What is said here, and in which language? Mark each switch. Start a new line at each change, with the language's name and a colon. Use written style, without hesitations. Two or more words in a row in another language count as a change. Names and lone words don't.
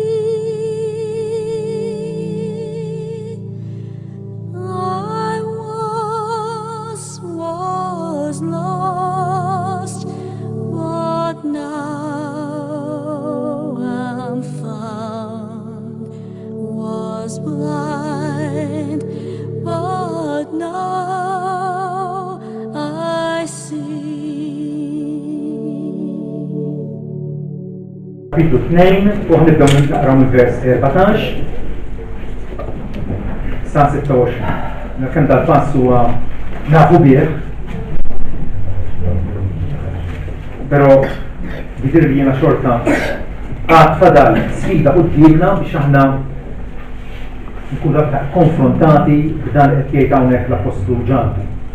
English: I once was lost, but now I'm found. Was blind, but now I see.
Maltese: Kapitlu 2 u ħnibdew naqraw mill-vers 14 sa 26. Kemm dal-pass huwa nafu bih, però jidir li jiena xorta għad fadal sfida qudiemna biex aħna nkunu aktar konfrontati b'dan qed jgħid hawnhekk l-Apostlu Ġabbu.